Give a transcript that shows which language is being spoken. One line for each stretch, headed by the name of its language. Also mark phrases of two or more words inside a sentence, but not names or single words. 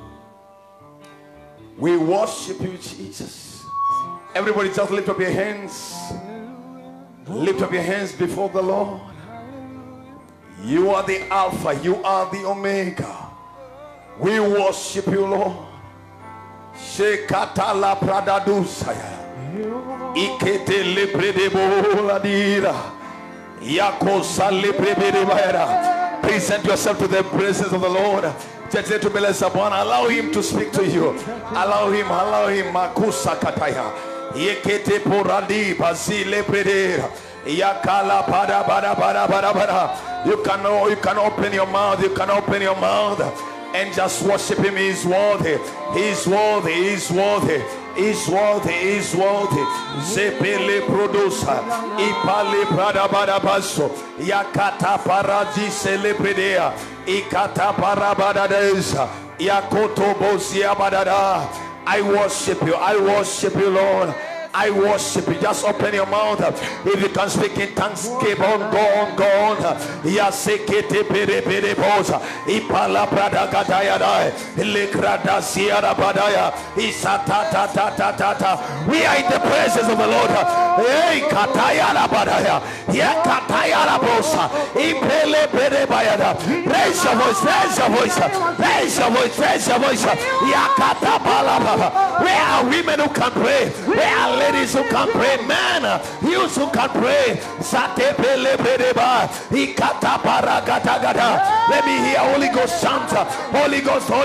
English: We worship you, Jesus. Everybody just lift up your hands. Lift up your hands before the Lord. You are the Alpha. You are the Omega. We worship you, Lord. Shekatala pradadusaya. Ikete leprede boladira. Yakosa leprede bayara. Present yourself to the presence of the Lord. Just to bless upon. Allow him to speak to you. Allow him. Makusa kataya. Yekete poradi basi leprede. Yakala pada bada. You can open your mouth. You can open your mouth and just worship him. He's worthy. He's worthy. He's worthy. Is worthy. Zepele produsa ipale prada badabaso yakata paradi celebredea ikata parabadadesa yakoto bosia badada. I worship you, Lord. I worship you. Just open your mouth. If you can speak in tongues, keep on, go on. Yasekete pere bosa. Ipala prada gadaya dai. Lekrada siara badaya. Isata. We are in the presence of the Lord. Hey, kataya la badaya. Yakataya la bosa. Ipele pere bayada. Raise your voice. Yakata balaba. Where are women who can pray? Where are ladies who can pray? Man, you who can pray. Let me hear Holy Ghost chant. Holy Ghost.